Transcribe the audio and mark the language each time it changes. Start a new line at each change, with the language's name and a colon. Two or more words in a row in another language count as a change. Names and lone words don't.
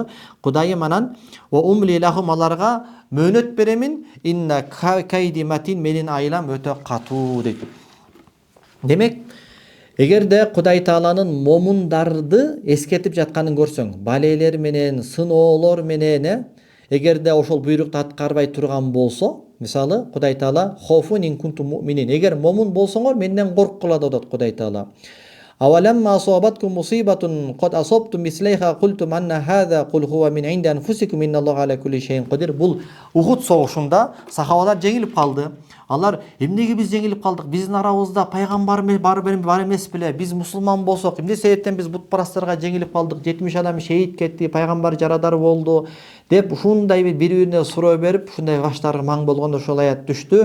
Kyrgyz: Кудайым анан
Arabic: وأملي لهم
Kyrgyz: аларга мөөнөт беремин,
Arabic: إن كيدي متين,
Kyrgyz: менин айлам өтө катуу дейт. Демек, эгерде Кудай Тааланын момундарды эскертип жатканын көрсөң, балелер менен, сыноолор менен, эгерде ошол буйрукту аткарбай турган болсо, мисалы Кудай Таала
Arabic: خافون إن كنتم مؤمنين,
Kyrgyz: эгер момун болсоңор менден корккула деп Кудай Таала.
Arabic: أولما أصابتكم مصيبة قد أصبتم مثليها قلتم أنى هذا قل هو من عند أنفسكم إن الله على كل شيء قدير.
Kyrgyz: Бул Ухуд согушунда сахабалар жеңилип калды. Алар эмнеге биз жеңилип калдык? Биздин арабызда пайгамбар бар эмес беле? Биз мусулман болсок, эмне себептен биз бутпарастарга жеңилип калдык? 70 адам шейит кетти, пайгамбар жарадар болду деп ушундай бири-бирине суроо берип, ушундай баштары маң болгондо ошол аят түштү.